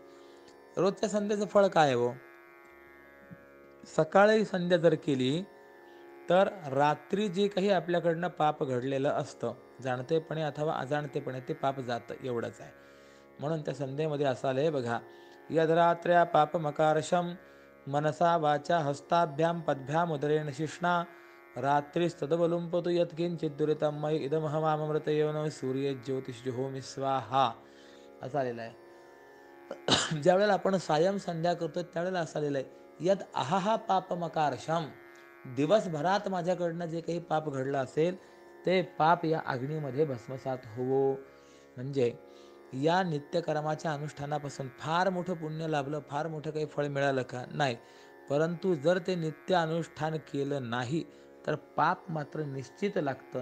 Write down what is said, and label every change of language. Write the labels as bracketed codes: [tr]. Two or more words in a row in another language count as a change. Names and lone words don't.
[mr] रोजच्या संध्याचं फळ काय हो? सकाळी संध्या जर केली तर रात्री जे काही आपल्याकडनं पाप घडलेलं असतं, जाणतेपणे अथवा अजाणतेपणे ते पाप जातं, एवढंच आहे. म्हणून त्या संध्येमध्ये असं आलंय बघा, [sa] यद्रात्र्या पापमकारशम मनसा वाचा हस्ताभ्याम पद्भ्याम उदरेण शिष्णा रात्रीस्तदबलुंपतु यत्किंचित् दुरितं मयि इदमहमामृतयोनो सूर्य ज्योतिषजुहोमि स्वाहा [mr] असं आलेलं आहे. ज्यावेळेला आपण सायं संध्या करतो त्यावेळेला असं आलेलं आहे, [sa] यद अहा पापमकारशम, [mr] दिवसभरात माझ्याकडनं जे काही पाप घडलं असेल ते पाप या अग्नीमध्ये भस्मसात होवो. म्हणजे या नित्यकर्माच्या अनुष्ठानापासून फार मोठं पुण्य लाभलं, फार मोठं काही फळ मिळालं का? नाही. परंतु जर ते नित्य अनुष्ठान केलं नाही तर पाप मात्र निश्चित लागतं.